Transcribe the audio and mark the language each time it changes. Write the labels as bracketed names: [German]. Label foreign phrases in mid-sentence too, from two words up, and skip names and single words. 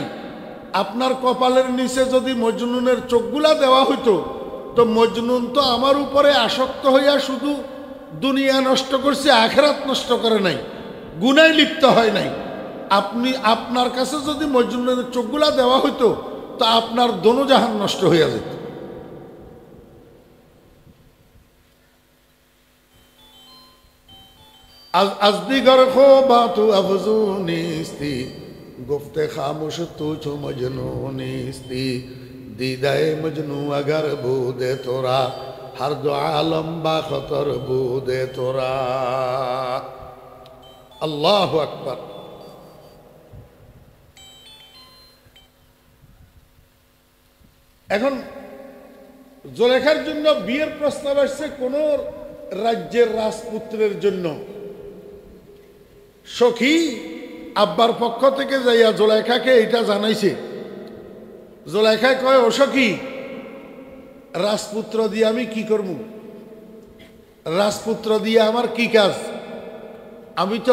[Bangla] আপনার কপালের নিচে যদি মজনুনের চোখগুলা দেওয়া হইতো, তো মজনুন তো আমার উপরে আসক্ত হইয়া শুধু দুনিয়া নষ্ট করছে, আখিরাত নষ্ট করে নাই, গুনায় লিপ্ত হয় নাই। আপনি আপনার কাছে যদি মজনুনের চোখগুলা দেওয়া হইতো, তো আপনার দোনো জাহান নষ্ট হইয়া যেত। [Persian] از دیگر خوبات و افزون نیستی گفت خاموش تو چو مجنون نیستی دیده مجنون اگر بوده تو را هر دو عالم با خطر بوده تو را [Arabic] الله أكبر [Bangla] এখন জুলেখার জন্য বিয়ের প্রস্তাব আসছে কোন রাজ্যের রাজপুত্রের জন্য সখী আব্বার পক্ষ থেকে যাইয়া জুলেখাকে এটা জানাইছে জুলেখা কয় ও সখী রাজপুত্র দিয়ে আমি কি করব রাজপুত্র দিয়ে আমার কি কাজ আমি তো